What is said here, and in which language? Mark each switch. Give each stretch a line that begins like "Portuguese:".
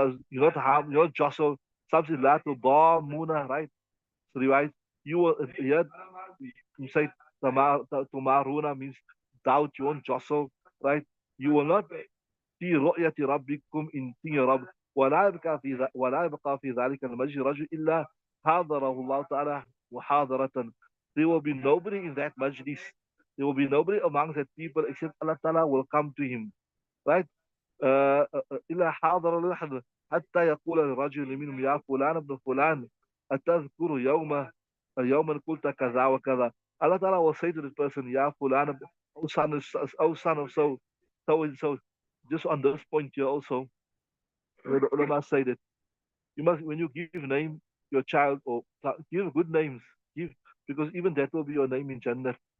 English: You not harm, you not jostle. Some say
Arabic: لا تضامون,
English: right? So riwayat, you will, here you say tumaruna means doubt, you won't jostle, right? You will not
Arabic: في رؤية ربكم
English: in seeing your
Arabic: رب ولا يبقى في ذلك المجلس رجل إلا حاضره الله تعالى محاضرة.
English: There will be nobody in that majlis. There will be nobody among that people except Allah Ta'ala will come to him, right?
Arabic: إلا حاضر الأحد حتى يقول الرجل منهم يا فلان ابن فلان أتذكر يوما قلت كذا وكذا.
English: Allah Ta'ala will say to this person, Ya Fulan, oh son of so and so. Just on this point here also, where the ulama say that you must, when you give name your child, or give good names, give, because even that will be your name in Jannah.